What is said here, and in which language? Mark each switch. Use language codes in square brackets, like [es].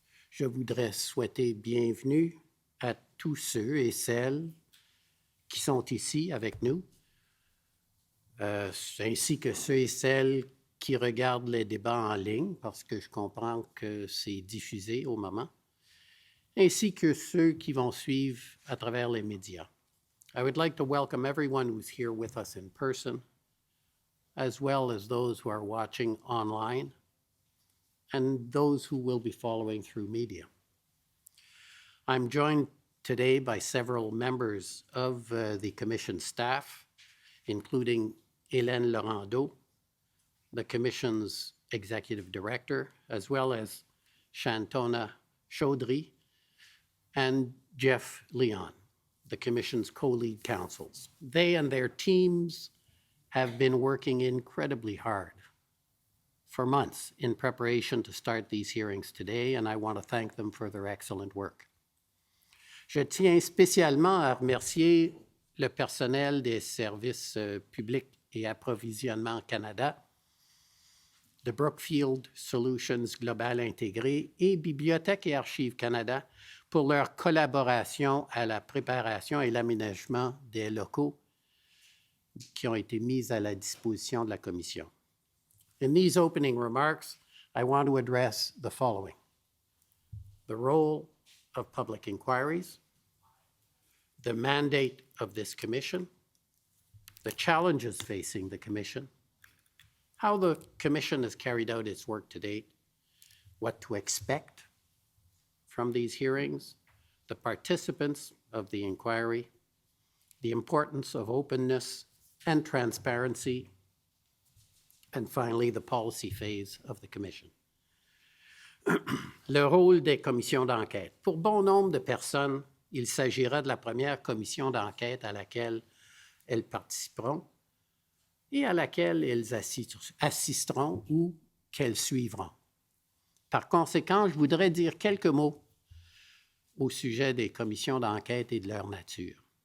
[fr] Je voudrais souhaiter bienvenue à tous ceux et celles qui sont ici avec nous, ainsi que ceux et celles qui regardent les débats en ligne, parce que je comprends que c'est diffusé au moment, ainsi que ceux qui vont suivre à travers les médias. [en] I would like to welcome everyone who's here with us in person, as well as those who are watching online, and those who will be following through media. I'm joined today by several members of the Commission staff, including Hélène Laurando, the Commission's Executive Director, as well as Shantona Chaudhry and Jeff Leon, the Commission's co-lead counsels. They and their teams have been working incredibly hard for months in preparation to start these hearings today, and I want to thank them for their excellent work. [fr] Je tiens spécialement à remercier le personnel des services publics et approvisionnement Canada, de Brookfield Solutions Global Intégré et Bibliothèque et Archives Canada pour leur collaboration à la préparation et l'aménagement des locaux qui ont été mis à la disposition de la Commission. [en] In these opening remarks, I want to address the following: the role of public inquiries, the mandate of this commission, the challenges facing the commission, how the commission has carried out its work to date, what to expect from these hearings, the participants of the inquiry, the importance of openness and transparency, and finally, the policy phase of the commission. [fr] Le rôle des commissions d'enquête. Pour bon nombre de personnes, il s'agira de la première commission d'enquête à laquelle elles participeront et à laquelle elles assisteront ou qu'elles suivront. Par conséquent, je voudrais dire quelques mots au sujet des commissions d'enquête et de leur nature.